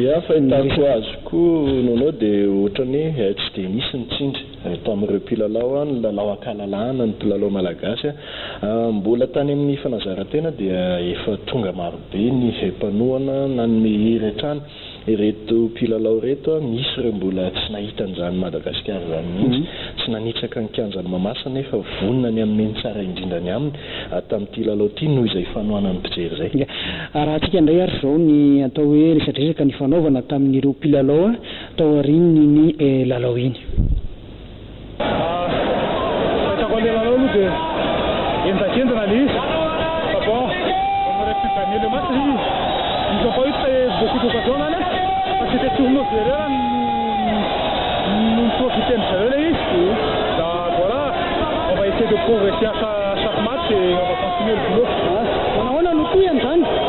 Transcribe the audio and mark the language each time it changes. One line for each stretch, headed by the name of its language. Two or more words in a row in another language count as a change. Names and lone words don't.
Malagasy: fahitako azy koa Nono dia ohatrany hoe tsy dia nisy ny tsindry tamin'ireo mpilalao ny lalao ankalalahana ny mpilalao malagasy mbola tany amin'ny fanazarantena dia efa tonga marobe ny mpanohana nanome hery hatrany ireto mpilalao reto misy ireo mbola tsy nahita an'izany Madagasikara zany mihitsy tsy nanitsaka ny kianjany Mahamasina nefa vonona ny amin'ny tsara indrindrany aminy tamin'ity lalao ity noho izay fanohana ny mpijery zay. Raha antsika indray ary zao ny atao hoe resadresaka ny fanaovana tamin'ireo mpilalao tao aorian'ny ny lalao iny. Fahitako an'ilay lalao aloha dia enjakendana ilay izy fa
French: bon on aurait pu gagner le match
Malagasy: izy.
French: Ils n'ont pas eu beaucoup d'occasions là, parce que c'était sur nos erreurs, nous profitons de ça. Donc voilà, on va essayer de progresser à chaque match et on va continuer le boulot. On a le coup, Yann.